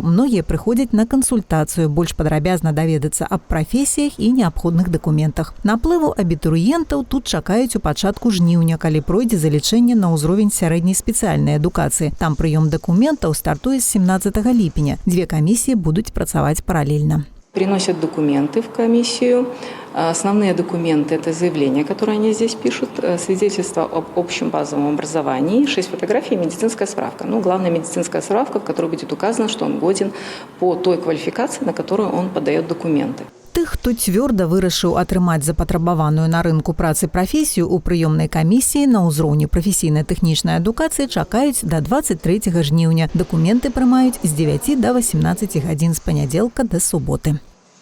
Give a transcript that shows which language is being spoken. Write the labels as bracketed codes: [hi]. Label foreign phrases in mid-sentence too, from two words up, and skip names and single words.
[be] Многія прыходзяць на кансультацыю, больш падрабязна даведацца аб прафесіях і неабходных дакументах. Наплыву абітурыентаў тут чакаюць у пачатку жніўня, калі пройдзе залічэнне на ўзровень сярэдняй спецыяльнай адукацыі. Там прыём дакументаў стартуе з 17 ліпеня. 2 камісіі будуць працаваць паралельна. [ru] Приносят документы в комиссию. Основные документы – это заявление, которое они здесь пишут, свидетельство об общем базовом образовании, 6 фотографий и медицинская справка. Главная медицинская справка, в которой будет указано, что он годен по той квалификации, на которую он подает документы. [be] Тых, хто цвёрда вырашыў атрымаць запатрабаваную на рынку працы прафесію ў прыёмнай камісіі на ўзроўні прафесійна-тэхнічнай адукацыі чакаюць да 23 жніўня. Дакументы прымаюць з 9 да 18 гадзін з панядзелка да суботы.